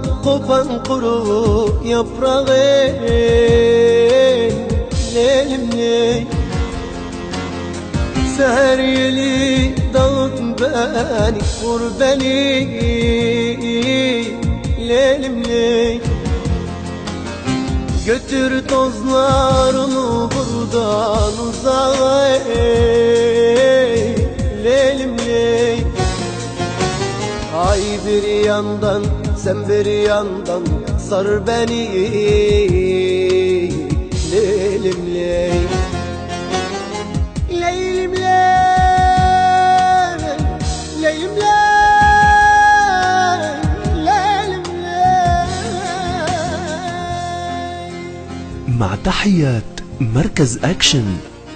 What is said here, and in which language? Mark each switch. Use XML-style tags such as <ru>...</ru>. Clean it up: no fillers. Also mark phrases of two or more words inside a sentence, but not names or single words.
<tr>kopan kuru yaprağın Leylim ley Seher yeli dağıt beni, vur beni Leylim ley Götür tozlarını buradan uzağa Leylim ley Ay bir yandan sen bir yandan sar beni Leylim ley Leylim ley Leylim ley Leylim ley</tr> <ar>مع تحيات مركز أكشن.</ar>